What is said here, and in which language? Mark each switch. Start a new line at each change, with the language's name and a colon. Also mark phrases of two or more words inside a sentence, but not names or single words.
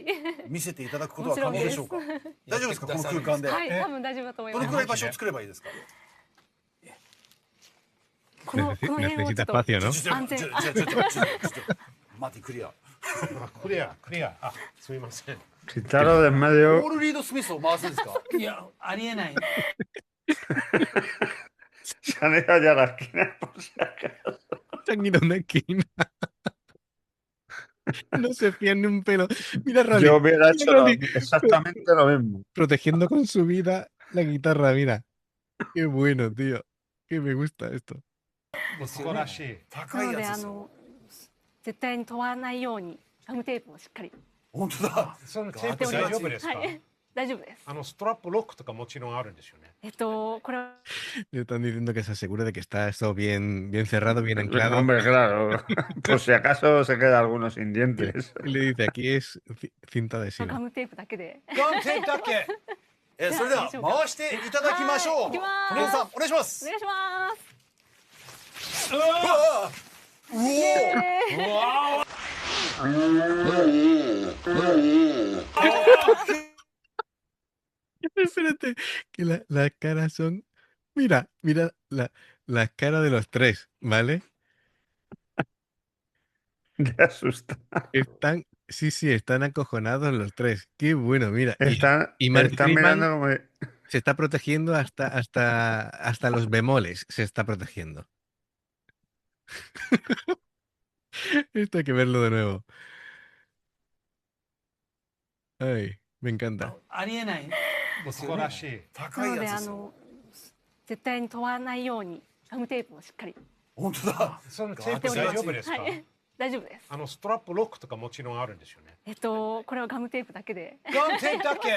Japanese: 見せていただくことは可能でしょうか？大丈夫ですか、この空間で？多分大丈夫だと思います。どのくらい場所を作ればいいですか？この辺をちょっと安全。マーティクリア。クリア。すみません。
Spanish: Quitarlo de en medio.
Japanese: ポール・リード・スミスを回すんですか？いや、ありえない。
Spanish: Se han ido ya a la esquina por si acaso. Se han ido a una esquina. No se fían ni un pelo. Mira, Rolly. Yo hubiera hecho exactamente lo mismo. Protegiendo con su vida la guitarra, mira. Qué bueno, tío. Que me gusta esto.
Japanese: 素晴らしい。高いやつですよ。絶対に問わないようにガムテープをしっかり。本当だ。そのテープ大丈夫ですか？大丈夫です。ストラップロックとかもちろんあるんですよね。これは。
Spanish: Le están diciendo que se asegure de que está esto bien cerrado, bien anclado. Hombre, claro. Por si acaso se queda alguno sin dientes. Y le dice, aquí es cinta adhesiva.
Japanese: ガムテープだけで。ガムテープだけ。それでは回していただきましょう。小野さん、お願いします。お願いします。うわ
Spanish: Espérate, que las caras son... Mira las caras de los tres, ¿vale? Te asusta. Están acojonados los tres. Qué bueno, mira. Y Mark mirando como... se está protegiendo hasta los bemoles, se está protegiendo. Esto hay que verlo de nuevo. Ay, me encanta.
Japanese: ありえない。素晴らしい。高いやつですよ。絶対に問わないようにガムテープをしっかり。本当だ。そのテープ大丈夫ですか？大丈夫です。ストラップロックとかもちろんあるんですよね。これはガムテープだけで。ガムテープだけ。